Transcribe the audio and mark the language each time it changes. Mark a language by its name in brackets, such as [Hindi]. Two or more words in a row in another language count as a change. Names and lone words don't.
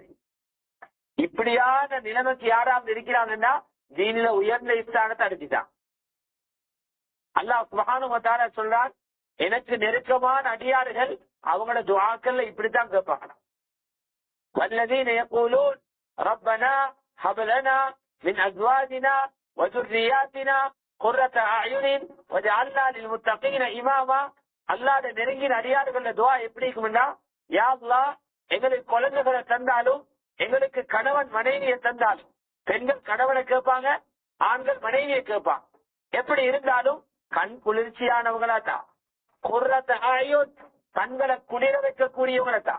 [Tamil] இப்படியான நிலைமைக்கு யாராவது இருக்கிறாங்கன்னா தீனில உயர்ந்த ஸ்தானத்தை அடைஞ்சிட்டான். அல்லாஹ் [Arabic] سبحانه وتعالى [Tamil] சொல்றான், எனக்கு நெருக்கமான அடியார்கள் அவங்களோட துஆக்கள்ல இப்படித்தான் கேட்பாங்க. [Arabic] والذين يقولون ربنا هب لنا من أزواجنا و ذُرِّيَّاتِنَا قُرَّةَ أَعْيُنٍ وَاجْعَلْنَا لِلْمُتَّقِينَ إِمَامًا. [Tamil] அல்லாஹ்வுடைய நெருங்கின அடியார்களோட துஆ எப்படி இருக்கும்னா, [Arabic] يا الله [Tamil] எங்களுக்கு குழந்தைகளை தந்தாலும், எங்களுக்கு கணவன் மனைவியை தந்தாலும், பெண்கள் கணவனை கேட்பாங்க, ஆண்கள் மனைவியை கேட்பாங்க, எப்படி இருந்தாலும் கண் குளிர்ச்சியானவங்களா தான், [Arabic] قرة أعين [Tamil] கண்களை குளிர வைக்கக்கூடியவங்களா தான்.